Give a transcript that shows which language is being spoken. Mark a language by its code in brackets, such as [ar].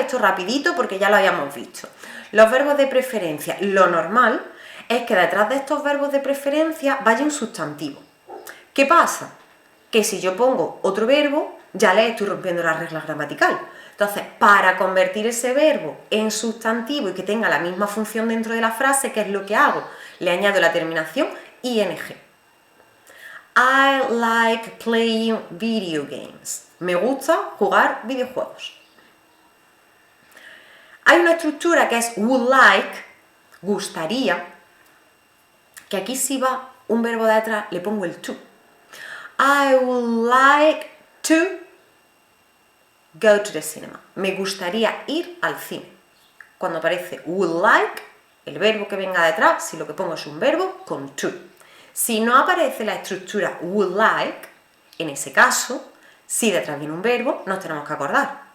[es] Esto rapidito porque ya lo habíamos visto. Los verbos de preferencia, lo normal es que detrás de estos verbos de preferencia vaya un sustantivo. ¿Qué pasa? Que si yo pongo otro verbo, ya le estoy rompiendo la regla gramatical. Entonces, para convertir ese verbo en sustantivo y que tenga la misma función dentro de la frase, ¿qué es lo que hago? Le añado la terminación ing. [en] I like playing video games. [es] Me gusta jugar videojuegos. Hay una estructura que es would like, gustaría, que aquí si va un verbo de atrás le pongo el to. [en] I would like to go to the cinema. [es] Me gustaría ir al cine. Cuando aparece would like, el verbo que venga detrás, si lo que pongo es un verbo, con to. Si no aparece la estructura would like, en ese caso, si detrás viene un verbo, nos tenemos que acordar.